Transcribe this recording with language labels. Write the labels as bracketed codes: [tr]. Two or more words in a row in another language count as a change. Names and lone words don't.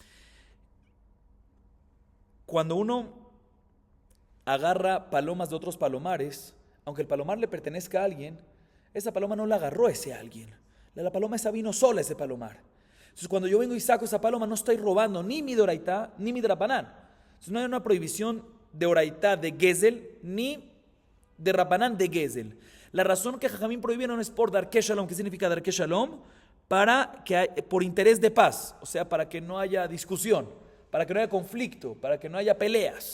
[es] Cuando uno agarra palomas de otros palomares, aunque el palomar le pertenezca a alguien, esa paloma no la agarró ese alguien. La paloma esa vino sola, ese palomar. Entonces cuando yo vengo y saco esa paloma, no estoy robando ni mi Doraitá ni mi Drabanán. Entonces no hay una prohibición de Oraitá de Gezel ni de Rabanán de Gezel. La razón que Jajamín prohibieron es por [he] Darkei Shalom. [es] ¿Qué significa [he] Darkei Shalom? [es] Por interés de paz, o sea, para que no haya discusión, para que no haya conflicto, para que no haya peleas.